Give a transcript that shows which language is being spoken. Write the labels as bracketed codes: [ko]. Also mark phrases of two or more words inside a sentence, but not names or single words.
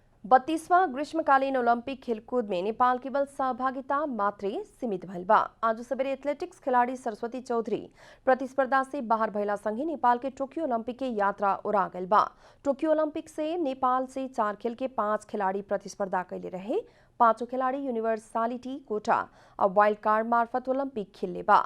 [bho] 32वां ग्रीष्मकालीन ओलंपिक खेलकूद में नेपाल केवल सहभागिता मात्रै सीमित भइल बा। आज सवेरे एथलेटिक्स खिलाड़ी सरस्वती चौधरी प्रतिस्पर्धा से बाहर भइला सँगै नेपाल के टोक्यो ओलंपिक के यात्रा उड़ा गइल बा। टोक्यो ओलंपिक से नेपाल से 4 खेल के 5 खिलाड़ी प्रतिस्पर्धा कैले रहे। 5 खिलाड़ी यूनिवर्सालिटी कोटा और वाइल्ड कार्ड मार्फत ओलंपिक खेलले बा।